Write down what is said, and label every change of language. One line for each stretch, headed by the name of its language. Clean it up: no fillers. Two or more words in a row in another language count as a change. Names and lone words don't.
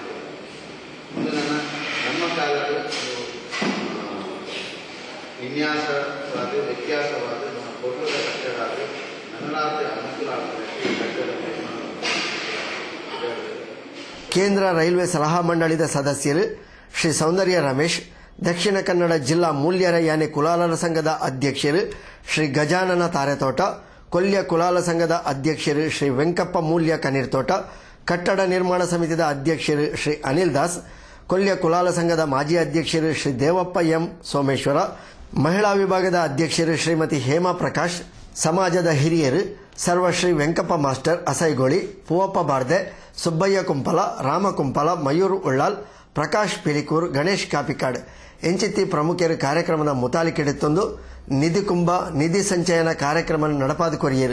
Kannada: ಒಂದು ನಮ್ಮ ಕಾಲದ ವಿನ್ಯಾಸವಾದ ವ್ಯತ್ಯಾಸವಾದ ನಮ್ಮ ಕೊಟ್ಟದ ಕಟ್ಟಡ ಅದು ನನ್ನಲಾದ ಅನುಕೂಲ ಆಗ್ತದೆ. ಕಟ್ಟಡ ನಿರ್ಮಾಣ
Tulu: ಕೇಂದ್ರ ರೈಲ್ವೆ ಸಲಹಾ ಮಂಡಳಿದ ಸದಸ್ಯರು ಶ್ರೀ ಸೌಂದರ್ಯ ರಮೇಶ್, ದಕ್ಷಿಣ ಕನ್ನಡ ಜಿಲ್ಲಾ ಮೂಲ್ಯರ ಯಾನೆ ಕುಲಾಲರ ಸಂಘದ ಅಧ್ಯಕ್ಷರು ಶ್ರೀ ಗಜಾನನ ತಾರೆತೋಟ, ಕೊಲ್ಯ ಕುಲಾಲ ಸಂಘದ ಅಧ್ಯಕ್ಷರು ಶ್ರೀ ವೆಂಕಪ್ಪ ಮೂಲ್ಯ ಕನೀರ್ತೋಟ, ಕಟ್ಟಡ ನಿರ್ಮಾಣ ಸಮಿತಿದ ಅಧ್ಯಕ್ಷರು ಶ್ರೀ ಅನಿಲ್ ದಾಸ್, ಕೊಲ್ಯ ಕುಲಾಲ ಸಂಘದ ಮಾಜಿ ಅಧ್ಯಕ್ಷರು ಶ್ರೀ ದೇವಪ್ಪ ಎಂ ಸೋಮೇಶ್ವರ, ಮಹಿಳಾ ವಿಭಾಗದ ಅಧ್ಯಕ್ಷರು ಶ್ರೀಮತಿ ಹೇಮಾ ಪ್ರಕಾಶ್, ಸಮಾಜದ ಹಿರಿಯರು ಸರ್ವಶ್ರೀ ವೆಂಕಪ್ಪ ಮಾಸ್ಟರ್ ಅಸೈಗೋಳಿ, ಪೂವಪ್ಪ ಬಾರ್ದೆ, ಸುಬ್ಬಯ್ಯ ಕುಂಪಲ, ರಾಮ ಕುಂಪಲ, ಮಯೂರ್ ಉಳ್ಳಾಲ್, ಪ್ರಕಾಶ್ ಪಿಲಿಕೂರ್, ಗಣೇಶ್ ಕಾಪಿಕಾಡ್ ಎಂಚಿತ್ತಿ ಪ್ರಮುಖರು ಕಾರ್ಯಕ್ರಮದ ಮುತಾಲಿಕೆಡುತ್ತೊಂದು ನಿಧಿ ಕುಂಭ ನಿಧಿ ಸಂಚಯನ ಕಾರ್ಯಕ್ರಮ ನಡಪಾದ ಕೊರಿಯರು.